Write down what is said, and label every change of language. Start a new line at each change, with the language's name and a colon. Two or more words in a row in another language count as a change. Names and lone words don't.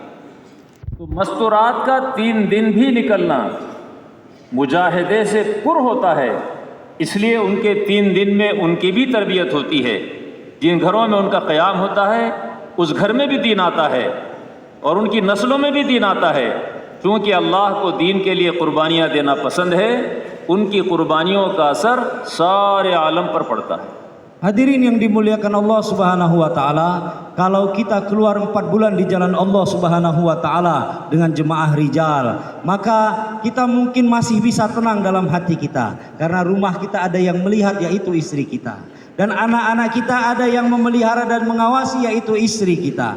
Hindi: तो मस्तूरात का 3 दिन भी निकलना मुजाहिदे से पुर होता है, इसलिए उनके 3 दिन में उनकी भी तरबियत होती है। जिन घरों में उनका क़याम होता है उस घर में भी दीन आता है और उनकी नस्लों में भी दीन आता है। क्योंकि अल्लाह को दीन के लिए कुर्बानियाँ देना पसंद है, उनकी कुर्बानियों का असर सारे आलम पर पड़ता है।
Indonesian: Hadirin yang dimuliakan Allah
Arabic: سبحانه وتعالى,
Indonesian: kalau kita keluar 4 bulan di jalan Allah
Arabic: سبحانه وتعالى
Indonesian: dengan jemaah rijal, maka kita mungkin masih bisa tenang dalam hati kita karena rumah kita ada yang melihat, yaitu istri kita. Dan anak-anak kita ada yang memelihara dan mengawasi, yaitu istri kita.